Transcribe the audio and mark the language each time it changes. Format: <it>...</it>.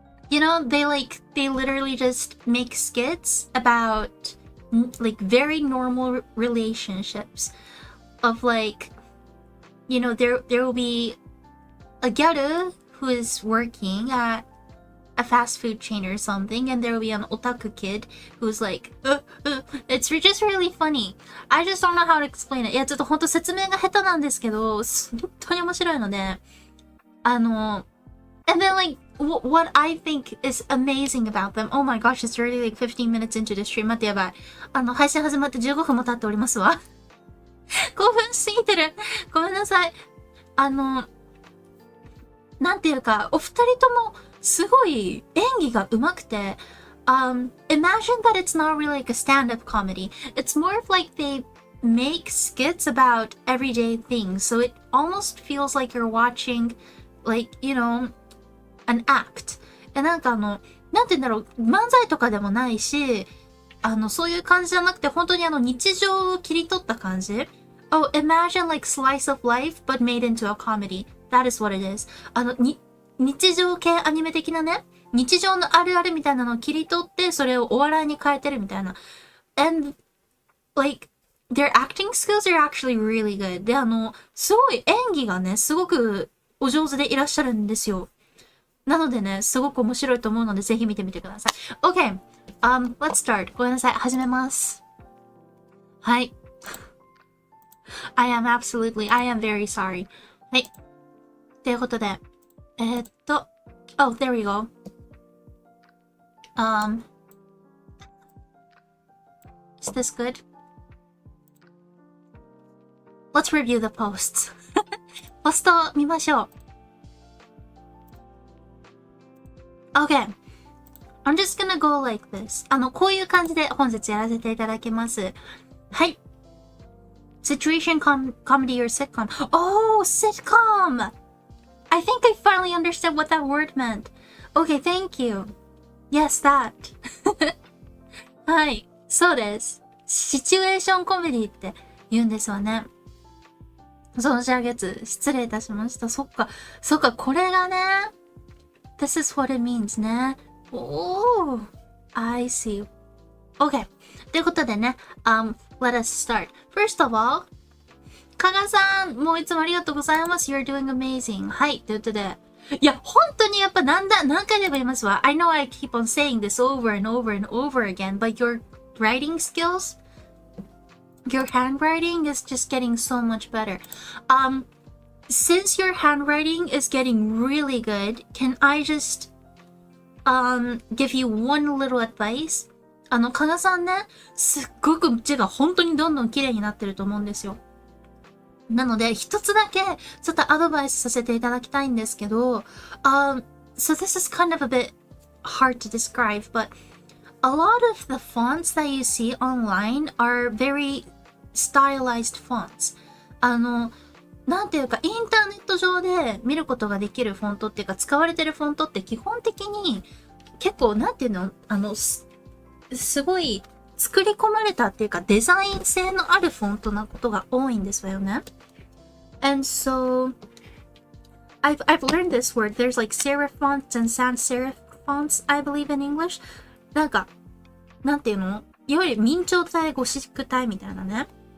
<en>you know, they literally just make skits about, like, very normal relationships of like, you know, there will be a gyaru who is working at a fast food chain or something, and there will be an otaku kid who's like, it's just really funny. I just don't know how to explain it.</en> <ja>いや、ちょっとほんと説明が下手なんですけど、本当に面白いので、</ja> <en>and then like, what I think is amazing about them, oh my gosh, it's already like 15 minutes into the stream.</en> <ja>待ってやばい。配信始まって15分も経っておりますわ。興奮しすぎてる。ごめんなさい。なんていうか、お二人ともすごい演技が上手くて、</ja> <en>imagine that it's not really like a stand-up comedy. It's more of like they make skits about everyday things. So it almost feels like you're watching, like, you know, an act.</en> <ja>なんかなんて言うんだろう、漫才とかでもないし、そういう感じじゃなくて、本当に日常を切り取った感じ。</ja> <en>Oh, imagine like slice of life, but made into a comedy. That is what it is.</en> <ja>日常系アニメ的なね、日常のあるあるみたいなのを切り取って、それをお笑いに変えてるみたいな。</ja> <en>And, like, their acting skills are actually really good.</en> <ja>で、すごい演技がね、すごくお上手でいらっしゃるんですよ。なのでね、すごく面白いと思うので、ぜひ見てみてください。</ja> <en>Okay, let's start.</en> <ja>ごめんなさい。始めます。はい。</ja> <en>I am very sorry.</en> <ja>はい。ということで、</ja> <en>oh, there we go. Is this good? Let's review the posts.</en> <ja>ポストを見ましょう。</ja> <en>Okay. I'm just gonna go like this.</en> <ja>こういう感じで本日やらせていただきます。はい。</ja> <en>Situation comedy or sitcom. Oh, sitcom! I think I finally understood what that word meant. Okay, thank you. Yes, that.</en> <ja>はい。そうです。シチュエーションコメディって言うんですよね。存じ上げず、失礼いたしました。そっか、これがね。</ja> <en>This is what it means ね。 Oh, I see. Okay.</en> <ja>ということでね、</ja> <en>let us start. First of all, 加賀さん、</en> <ja>もういつもありがとうございます。</ja> <en>You're doing amazing.</en> <ja>はい。ということで、いや、本当にやっぱ何回でも言いますわ。</ja> <en>I know I keep on saying this over and over and over again, but your writing skills, your handwriting is just getting so much better. Since your handwriting is getting really good, can I just give you one little advice.</en> <ja>かなさんね、すっごく字が本当にどんどん綺麗になってると思うんですよ。なので、一つだけちょっとアドバイスさせていただきたいんですけど、</ja> <en>so this is kind of a bit hard to describe, but a lot of the fonts that you see online are very stylized fonts.</en> <ja>なんていうか、インターネット上で見ることができるフォントっていうか、使われてるフォントって基本的に結構、なんていうの、すごい作り込まれたっていうか、デザイン性のあるフォントなことが多いんですよね。</ja> <en>And so, I've learned this word. There's like serif fonts and sans serif fonts, I believe in English.</en> <ja>なんていうの、いわゆる明朝体、ゴシック体みたいなね。</ja>